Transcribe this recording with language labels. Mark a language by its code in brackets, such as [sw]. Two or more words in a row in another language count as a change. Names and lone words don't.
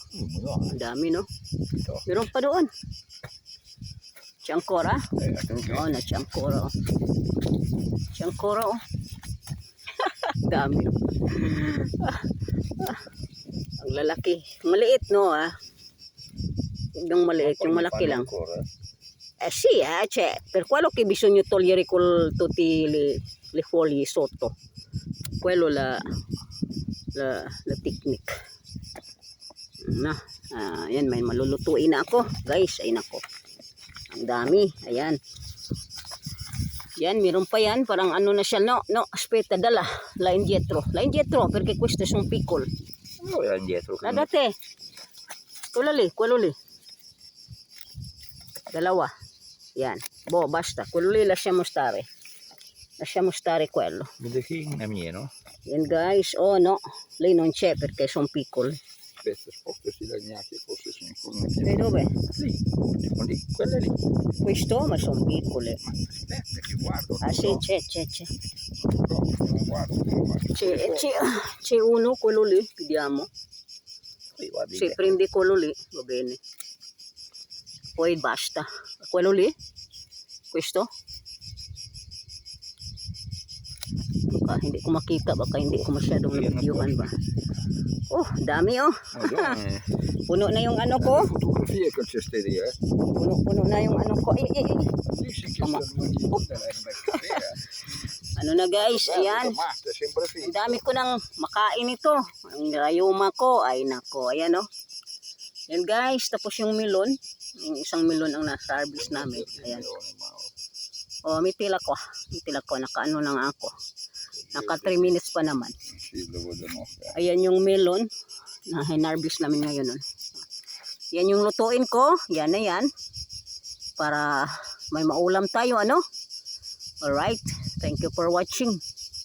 [tl] Ang dami, no? Meron pa doon. Tiangkora. Oh, na tiangkora, oh. Tiangkora, oh. Dami, no? Ang lalaki. Maliit, no, ah. Yung maliit, yung malaki lang. [it] Sì, cioè, per quello che bisogna togliere tutti le foglie sotto. Quello la technique. [tl] Na, ayan, may malulutuin na ako. Guys, ayun ako. Ang dami, ayan. Yan, meron pa yan. Parang ano na siya, [it] no, aspetta, dala. La indietro, perché questo è un piccolo. No, era indietro. Date. Quello lì. [tl] Dalawa. Yan. [it] Boh, basta. Quello lì lasciamo stare. Lasciamo stare quello. Vede che è mio. [tl] Yan guys. [it] Oh no. Lei non c'è perché sono piccoli. Aspetta, sposti i lagnati, forse sono E dove? Lì, quelle lì. Questo, ma sono piccole. Aspetta che guardo. Ah sì, c'è. No, non guardo. C'è uno, quello lì. Vediamo. Se prendi quello lì, va bene. Poi basta. Quello lì? Questo? [tl] Baka hindi ko makita, baka hindi ko masyadong nabidyoan ba. Oh, dami oh. Puno na yung ano ko. Fotografie che c'è ste lì, Puno na yung ano ko. Ano na guys, ayan. Ang dami ko nang makain ito. Ang rayuma ko, ay nako, ayan oh. Yan guys, tapos yung melon. Yung isang melon ang nasa harvest namin. Ayan. Oh, may tila ko. Nakaano lang ako. Naka 3 minutes pa naman. Ayan yung melon na hinarvest namin ngayon. Yan yung lutuin ko. Yan na yan. Para may maulam tayo, ano? [en] Alright. Thank you for watching.